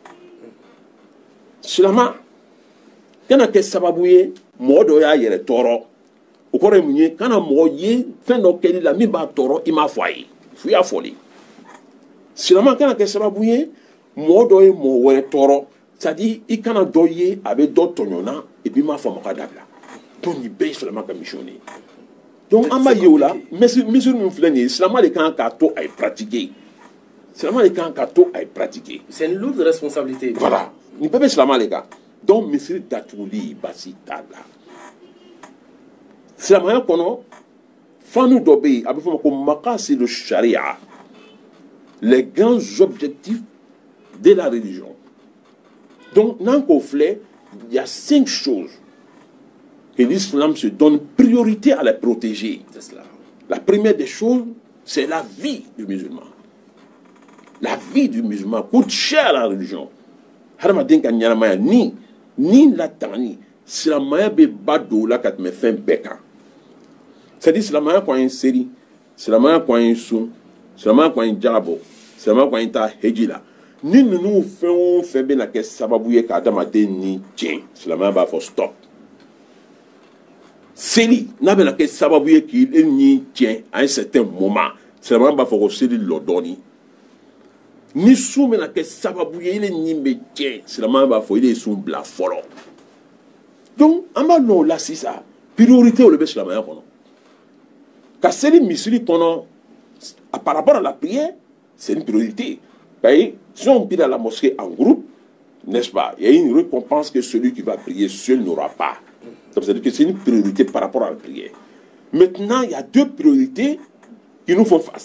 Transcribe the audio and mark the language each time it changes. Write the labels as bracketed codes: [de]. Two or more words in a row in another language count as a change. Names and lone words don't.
[bm] silamɛ kana kɛ sababu ye mɔgɔ dɔ y'a yɛrɛ tɔɔrɔ o kɔrɔ ye mun ye kana mɔgɔ ye fɛn dɔ kɛli la min b'a tɔɔrɔ i m'a fɔ a ye f'i y'a fɔ de silamɛ kana kɛ sababu ye mɔgɔ dɔ ye mɔgɔ wɛrɛ tɔɔrɔ [fr] c'est à dire [bm] i kana dɔ ye a bɛ dɔ tɔɲɔna [fr] et puis [bm] i m'a fɔ a ma k'a dabila donc nin bɛɛ ye silamɛ ka mission de ye donc an b'a ye o la mesure min filɛ nin ye silamɛ de kan k'a to a ye pratiquer silamɛ de kan k'a to a ye pratiquer [fr] c'est une lourde responsabilité [bm] voilà nin bɛɛ bɛ silamɛ de kan donc misiri datuguli basi t'a la silamɛya kɔnɔ fanu dɔ bɛ yen a bɛ fɔ o ma ko [ar] maqasidu sharia [fr] les grands objectifs de la religion [bm] donc n'an k'o filɛ [fr] il y a 5 choses que l'islam se donne priorité à les protéger. C'est cela. La première des choses, c'est la vie du musulman. La vie du musulman coûte cher à la religion. [bm] Hadamaden ka ɲɛnamaya ni latagani silamɛya bɛ ba don o la ka tɛmɛ fɛn bɛɛ kan. [fr] C'est-à-dire [bm] silamɛya ko an ye seri silamɛya kɔn ye sun silamɛya kɔn ye jalabɔ silamɛya kɔn ye ta heji la ni ninnu fɛn o fɛn bɛna kɛ sababu ye ka adamaden ni tiɲɛ silamɛya b'a fɔ stop seli n'a bɛna kɛ sababu ye k'i ni tiɲɛ [fr] à un certain moment [bm] silamɛya b'a fɔ ko seli lɔ dɔɔni ni sun bɛna kɛ sababu ye ile ni bɛ tiɲɛ silamɛya b'a fɔ ile ye sun bila fɔlɔ donc an b'a dɔn o la sisan priorité o de bɛ silamɛya kɔnɔ ka seli misiri kɔnɔ [fr] par rapport à la prière c'est une priorité. Si on prie à la mosquée en groupe, n'est-ce pas, il y a une récompense que celui qui va prier seul n'aura pas. C'est-à-dire que c'est une priorité par rapport à la prière. Maintenant, il y a deux priorités qui nous font face.